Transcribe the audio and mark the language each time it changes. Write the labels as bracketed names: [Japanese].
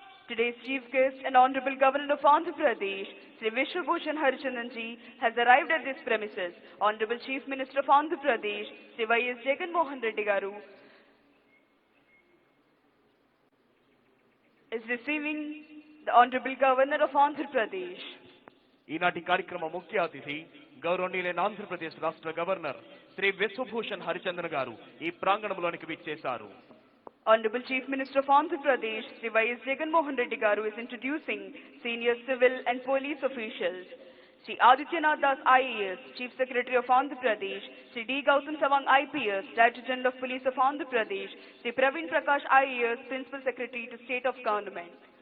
[English] Today's chief guest and Honorable Governor of Andhra Pradesh, Sri Vishwabhushan Harichandanji, has arrived at this premises. Honorable Chief Minister of Andhra Pradesh, Sri Y.S. Jagan Mohan Reddy Garu, is receiving the Honorable Governor of Andhra Pradesh. [Telugu] ఈనాటి కార్యక్రమ ముఖ్య అతిథి గౌరవనీయులైన ఆంధ్రప్రదేశ్ రాష్ట్ర governor Shri Vishwabhushan Harichandan గారు ఈ ప్రాంగణంలోనికి విచ్చేశారు. [English] Honorable Chief Minister of Andhra Pradesh, Sri Y.S. Jagan Mohan Reddy Garu, is introducing senior civil and police officials. Sri Adityanath Das IAS, Chief Secretary of Andhra Pradesh, Sri D. Gautam Sawang IPS, Director General of Police of Andhra Pradesh, Sri Praveen Prakash IAS, Principal Secretary to State of Government.